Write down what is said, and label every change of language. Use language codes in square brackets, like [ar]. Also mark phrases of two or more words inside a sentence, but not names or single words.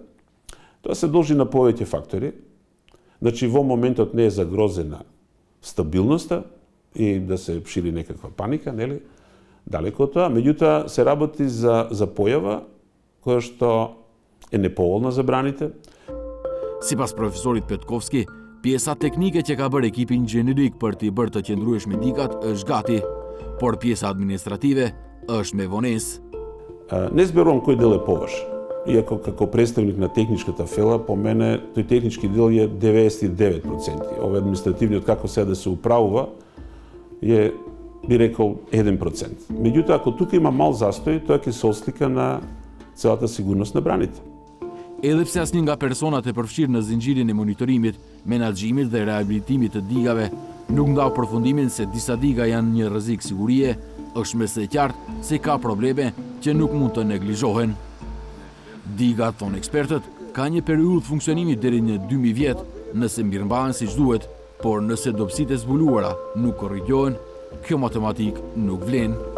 [mk] Тоа се должи на повеќе фактори. Значи, во моментот не е загрозена стабилноста и да се шири некаква паника, нели? Далеко од тоа. Меѓутоа, се работи за појава која што е неповолна за браните. [sq] Sipas profesorit Petkovski, pjesa teknike që ka bërë ekipi inxhinierik për t'i bërë të qëndrueshme digat është gati, por pjesa administrative është me vonesë. [mk] Не зберувам кој дел е поважен. Иако како представник на техничката фела, по мене тој технички дел е 99%. Ова административниот како сега да се управува е, би рекол, 1%. Меѓутоа, ако тука има мал застој, тоа ќе се ослика на целата сигурност на браните. [sq] Edhe pse asnjë nga personat e përfshirë në zinxhirin e monitorimit, menaxhimit dhe reabilitimit të digave nuk ndau përfundimin se disa diga janë një rrezik sigurie, është mes e qartë se ka probleme që nuk mund të neglizhohen. Diga, thonë ekspertët, ka një periudhë funksionimi deri në 2000 vjet nëse mirëmbahen siç duhet, por nëse dobësitë e zbuluara nuk korrigjohen, kjo matematik nuk vlen.